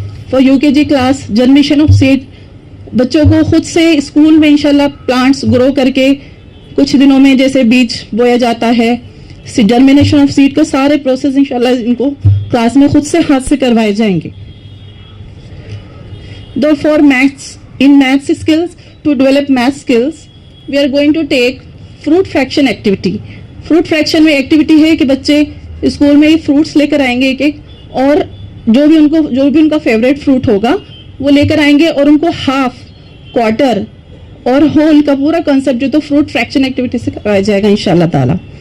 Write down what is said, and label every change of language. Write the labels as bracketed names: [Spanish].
[Hindi] For UKG class, germination of seed. बच्चों को खुद से स्कूल में इंशाल्लाह प्लांट्स ग्रो करके कुछ दिनों में जैसे बीज बोया जाता है, जर्मिनेशन ऑफ सीड का सारे प्रोसेस इंशाल्लाह इनको क्लास में खुद से हाथ से करवाए जाएंगे. [English] दो for maths, in maths skills, to develop math skills, we are going to take fruit fraction activity. [Hindi] fruit fraction में एक्टिविटी है कि बच्चे स्कूल में फ्रूट्स लेकर आएंगे एक एक, और जो भी उनका फेवरेट फ्रूट होगा वो लेकर आएंगे और उनको हाफ, क्वार्टर और होल का पूरा कॉन्सेप्ट जो तो फ्रूट फ्रैक्शन एक्टिविटी से करवाया जाएगा इंशाल्लाह ताला.